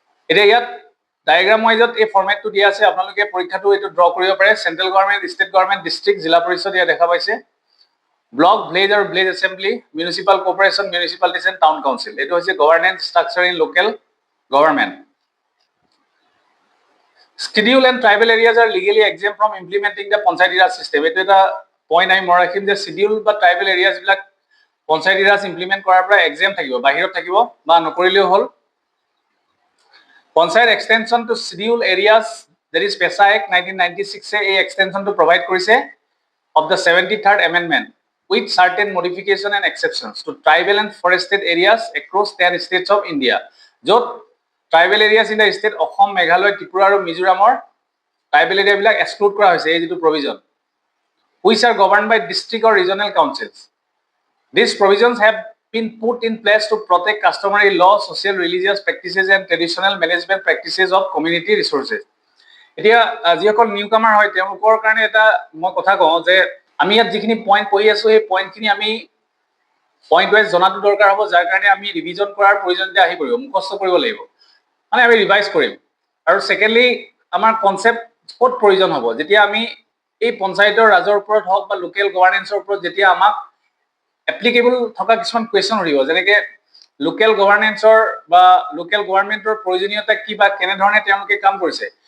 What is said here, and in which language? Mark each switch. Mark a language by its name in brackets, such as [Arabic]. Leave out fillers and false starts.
[Assamese] এতিয়া ইয়াত ডায়েগ্ৰাম ৱাইজত এই ফৰ্মেটটো দিয়া আছে, আপোনালোকে পৰীক্ষাটো এইটো ড্ৰ কৰিব পাৰে। Central government, state government, district, জিলা পৰিষদ ইয়াত দেখা পাইছে। ব্লক, ভিলেজ আৰু village assembly, municipal corporation, মিউনিচিপালিটিজ and town council. এইটো হৈছে governance structure in local government. [English] Schedule and tribal areas are legally exempt from implementing the Panchayati Raj system. [Assamese] এইটো এটা পইণ্ট আমি মনত ৰাখিম যে শিডিউল বা ট্ৰাইবেল এৰিয়াজবিলাক পঞ্চায়তী ৰাজ ইমপ্লিমেণ্ট কৰাৰ পৰা এক্সেম্প থাকিব, বাহিৰত থাকিব বা নকৰিলেও হ'ল। [English] panchayat extension to scheduled areas that is PESA act 1996 [Assamese] এই এক্সটেনশ্যনটো প্ৰভাইড কৰিছে [English] of the 73rd amendment with certain modification and exceptions to tribal and forested areas across 10 states of India. [Assamese] য'ত tribal areas in the state Assam, Meghalaya, Tripura আৰু মিজোৰামৰ tribal এৰিয়াবিলাক exclude কৰা হৈছে এই যিটো provision, [English] which are governed by district or regional councils. These provisions have been put in place to protect customary law, social, religious practices and traditional management practices of community resources. [Assamese] এতিয়া যিসকল new comer হয় তেওঁলোকৰ কাৰণে এটা মই কথা কওঁ যে আমি ইয়াত যিখিনি পইণ্ট পঢ়ি আছো সেই পইণ্টখিনি আমি পইণ্ট ৱাইজ জনাটো দৰকাৰ হ'ব, যাৰ কাৰণে আমি ৰিভিজন কৰাৰ প্ৰয়োজনীয়তা আহি পৰিব, মুখস্থ কৰিব লাগিব, মানে আমি ৰিভাইজ কৰিম। আৰু ছেকেণ্ডলি আমাৰ কনচেপ্ট ক'ত প্ৰয়োজন হ'ব যেতিয়া আমি এই পঞ্চায়তৰ ৰাজৰ ওপৰত হওক বা লোকেল গভাৰ্নেন্সৰ ওপৰত যেতিয়া আমাক এপ্লিকেবল থকা কিছুমান কুৱেশ্যন সুধিব, যেনেকৈ লোকেল গভাৰ্নেন্সৰ বা লোকেল গভাৰ্ণমেণ্টৰ প্ৰয়োজনীয়তা কি বা কেনেধৰণে তেওঁলোকে কাম কৰিছে।